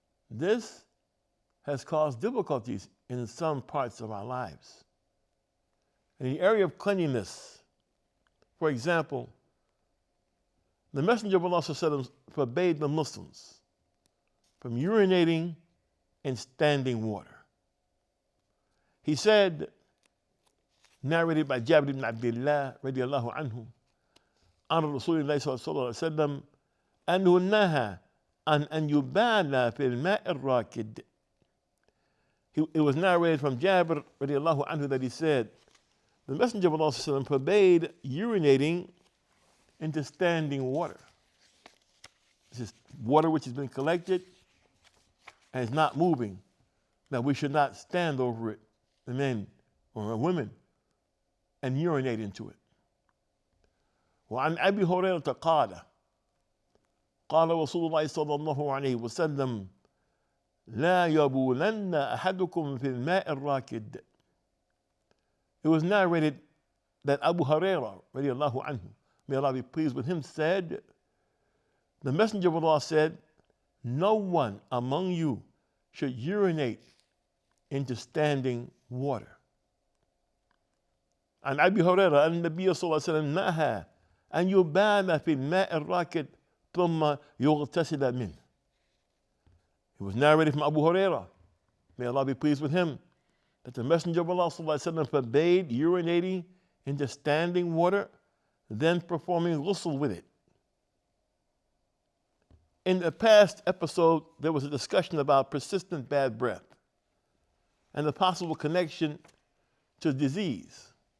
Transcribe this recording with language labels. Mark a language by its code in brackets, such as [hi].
[en] This has caused difficulties in some parts of our lives. In the area of cleanliness, for example, the Messenger of Allah forbade the Muslims from urinating in standing water. He said, narrated by Jabir ibn Abdullah radiallahu anhu, [ar] عن رسول الله صلى الله عليه وسلم أنه نهى عن أن يبال في الماء الراكد. [en] It was narrated from Jabir radiallahu anhu that he said, the Messenger of Allah forbade urinating into standing water. This is water which has been collected and is not moving, that we should not stand over it, the men or women, and urinate into it. [ar] وعن أبي هريرة قال قال رسول الله صلى الله عليه وسلم لا يبولن أحدكم في الماء الراكد. [en] It was narrated that Abu Hurairah radiallahu anhu, may Allah be pleased with him, said, the Messenger of Allah said, no one among you should urinate into standing water. [ar] عن أبي هريرة أن النبي صلى الله عليه وسلم نهى أن يبال في الماء الراكد ثم يغتسل منه. [en] It was narrated from Abu Hurairah, may Allah be pleased with him, that the Messenger of Allah ﷺ forbade urinating into standing water, then performing ghusl with it. In the past episode, there was a discussion about persistent bad breath and the possible connection to disease.